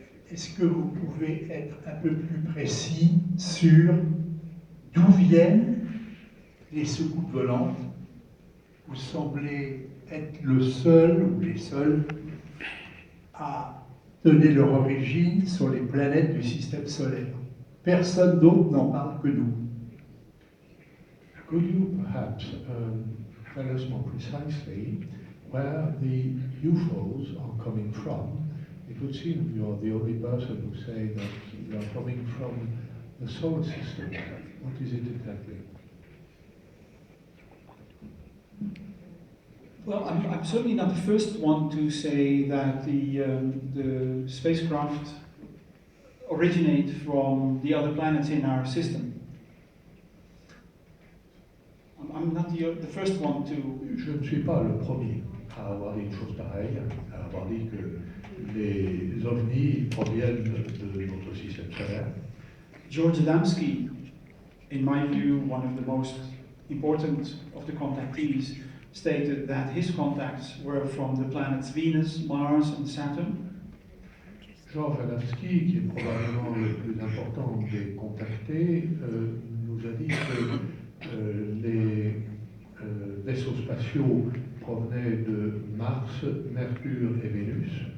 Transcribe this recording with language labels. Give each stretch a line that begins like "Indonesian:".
French: Est-ce que vous pouvez être un peu plus précis sur d'où viennent les soucoupes volantes? Vous semblez être le seul ou les seuls à donner leur origine sur les planètes du système solaire. Personne d'autre n'en parle que nous.
English: Could you perhaps tell us more precisely where the UFOs are coming from? It would seem you're the only person who say that they are coming from the solar system. What is it exactly? Well, I'm certainly not the first one to say that the spacecraft originate from the other planets in our system. I'm not the first one to.
French: Je ne suis pas le premier à avoir dit une chose pareille, à avoir dit que les ovnis proviennent de notre système solaire.
English: George Adamski, in my view, one of the most important of the contactees, stated that his contacts were from the planets Venus, Mars, and Saturn.
French: George Adamski, qui est probablement le plus important des contactés, nous a dit que les vaisseaux spatiaux provenaient de Mars, Mercure et Vénus.